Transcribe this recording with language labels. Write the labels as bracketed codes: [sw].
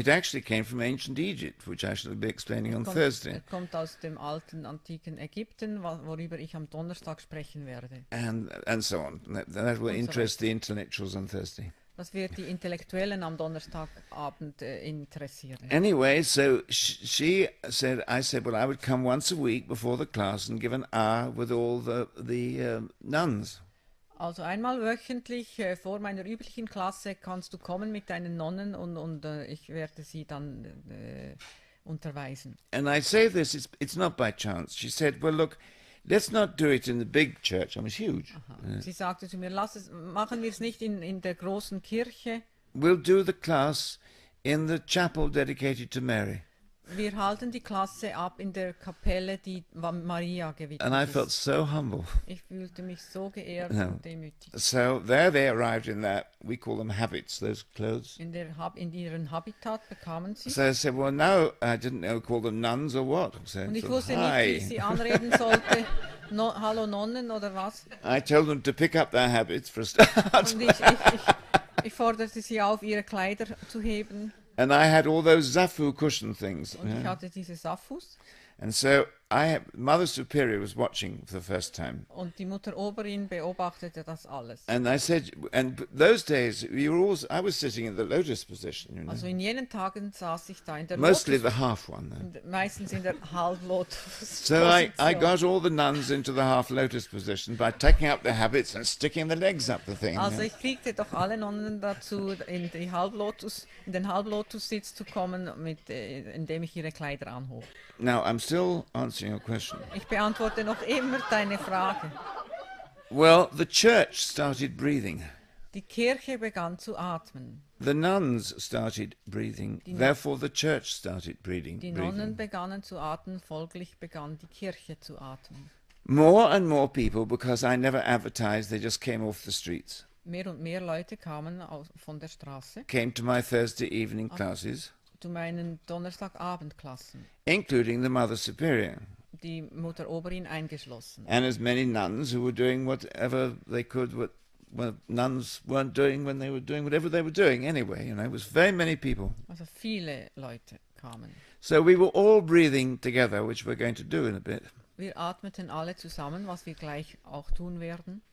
[en] It actually came from ancient Egypt, which I shall be explaining on Thursday. [de] Kommt aus dem alten, antiken Ägypten, worüber ich am Donnerstag sprechen werde. [en] And so on. That will interest the intellectuals on Thursday. [de] Das wird die Intellektuellen am Donnerstagabend interessieren. [en] Anyway, so she said, I said, well, I would come once a week before the class and give an hour with all the nuns. [de] Also einmal wöchentlich vor meiner üblichen Klasse kannst du kommen mit deinen Nonnen und ich werde sie dann unterweisen. [en] And I say this, it's not by chance. She said, well, look, let's not do it in the big church. I was huge. [de] Sie sagte zu mir, machen wir es nicht in der großen Kirche. [en] We'll do the class in the chapel dedicated to Mary. [de] Wir halten die Klasse ab in der Kapelle, die Maria gewidmet [en] And I [de] ist. [en] felt so humble. [de] Ich fühlte mich so geehrt [en] No. [de] und demütig. [en] So there they arrived in that, we call them habits, those clothes. [de] In ihren Habitat bekamen sie. [en] So I said, well, now I didn't know, call them nuns or what. So, [de] Und ich [en] so, [de] wusste nicht, wie ich [en] hi. [de] sie anreden sollte. Hallo Nonnen oder was. [en] I told them to pick up their habits for a start. [de] Und ich forderte sie auf, ihre Kleider zu heben. [en] And I had all those Zafu cushion things. [de] Und ich hatte diese Safus. [en] And so Mother Superior was watching for the first time. [de] Und die Mutter Oberin beobachtete das alles. [en] And I said, and those days, I was sitting in the lotus position, you know. [de] Also in jenen Tagen saß ich da in der [en] Mostly [de] Lotus, [en] the half one, though. [de] meistens in der Halblotus. [en] So I got all the nuns into the half lotus position by taking up their habits and sticking the legs up the thing. [de] Also ich kriegte doch alle Nonnen dazu, in den Halblotus-Sitz zu kommen, indem ich ihre Kleider anhob. [en] Now, I'm still answering your question. [de] Ich beantworte noch immer deine Frage. [en] Well, the church started breathing. [de] Die Kirche begann zu atmen. [en] The nuns started breathing. Therefore, the church started breathing. [de] Die Nonnen begannen zu atmen, folglich begann die Kirche zu atmen. [en] More and more people, because I never advertised, they just came off the streets, [de] Mehr und mehr Leute kamen von der Straße [en] came to my Thursday evening classes, [de] zu meinen Donnerstagabendklassen, [en] including the Mother Superior, [de] die Mutter Oberin eingeschlossen. [en] and as many nuns who were doing whatever they could, what nuns weren't doing when they were doing whatever they were doing anyway. You know, it was very many people. [de] Also viele Leute kamen. [en] So we were all breathing together, which we're going to do in a bit. [de] Wir atmeten alle zusammen, was wir gleich auch tun werden.